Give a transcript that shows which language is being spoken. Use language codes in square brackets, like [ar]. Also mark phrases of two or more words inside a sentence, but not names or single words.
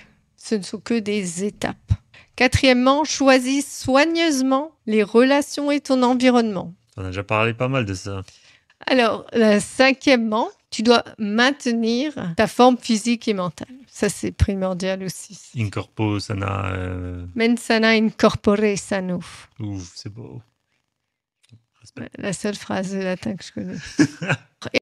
[fr] Ce ne sont que des étapes. Quatrièmement, choisis soigneusement les relations et ton environnement. On a déjà parlé pas mal de ça. Alors, cinquièmement, tu dois maintenir ta forme physique et mentale. Ça, c'est primordial aussi. [la] In corpo sana. Mens sana in corpore sano. [fr] Ouh, c'est beau. Respect. La seule phrase de latin que je connais.